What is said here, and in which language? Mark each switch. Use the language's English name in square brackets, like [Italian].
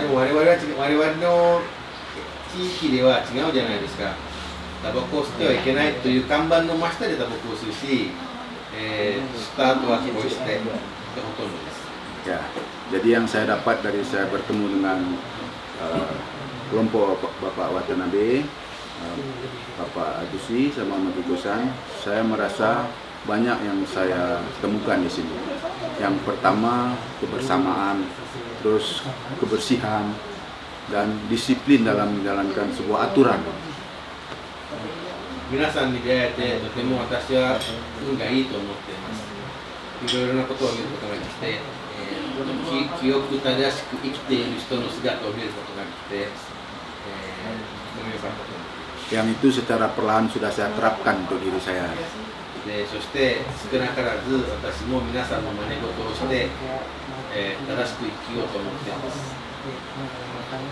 [Japanese] でも我々の地域では違うじゃないですか。タバコを吸ってはいけないという看板の真下でタバコを吸うし、吸った後はポイ捨てがほとんどです。 [Indonesian] ya, jadi yang saya dapat dari saya bertemu dengan kelompok Bapak Watanabe, Bapak Adusi sama Matukusan, saya merasa banyak yang saya temukan di sini. Yang pertama kebersamaan, terus kebersihan dan disiplin dalam menjalankan sebuah aturan. [Japanese] 皆さんに出会えてとても私は運がいいと思っています。いろいろなことを見ることができて、記憶正しく生きている人の姿を見ることができて、とても良かったと思います。 [Indonesian] Yang itu secara perlahan sudah saya terapkan untuk diri saya. [Japanese] でそして少なからず私も皆さんの真似事をして、正しく生きようと思っています。